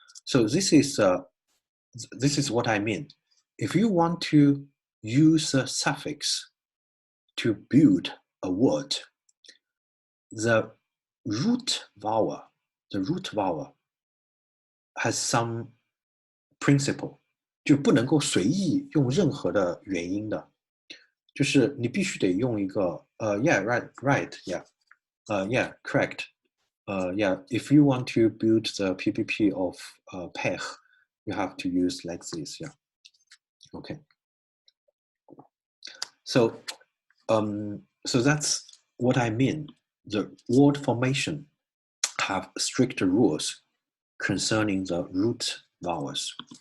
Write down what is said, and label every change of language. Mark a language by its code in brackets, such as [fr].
[en] So this is what I mean. If you want to use a suffix to build a word, the root vowel has some principle. [zh] 就不能够随意用任何的元音的，就是你必须得用一个 [en] yeah, right, yeah, yeah, correct, yeah. If you want to build the PPP of pech, you have to use like this, yeah. Okay. So that's what I mean. The word formation have strict rules concerning the root vowels.